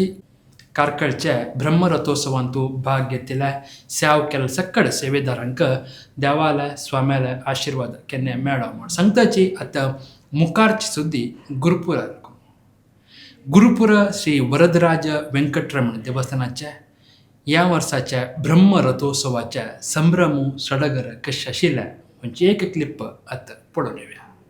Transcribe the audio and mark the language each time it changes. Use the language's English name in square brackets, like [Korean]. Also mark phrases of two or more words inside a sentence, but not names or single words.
[Konkani] कारकळच्या ब्रह्मरथोत्सवांतू भाग घेतिल्ल्या सेव केल्या सकड सेवेदारांक देवाला स्वाम्याला आशीर्वाद केन्ना मेळ्ळो म्हण सांगताची. आतां मुखारची सुद्दी गुरुपूर श्री वरदराज वेंकटरमण देवस्थानाच्या या वर्षाच्या ब्रह्म रथोत्सवाच्या संभ्रम सडगर कशा आशिल्ल्या म्हणजे एक क्लिप आता पळोवन येऊया.